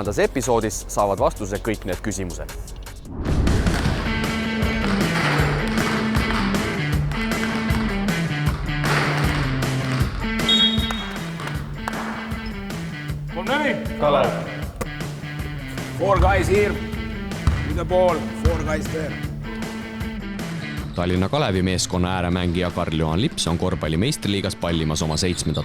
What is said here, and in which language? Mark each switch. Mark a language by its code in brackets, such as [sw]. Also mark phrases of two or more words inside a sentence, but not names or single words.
[et] episoodis saavad vastuse kõik need küsimused. Kalev. [en] 4 guys here with the ball, 4 guys there. [et] Tallinna Kalevi meeskonna ääremängija Karl-Johan Lips on korvpalli meistriliigas pallimas oma 7.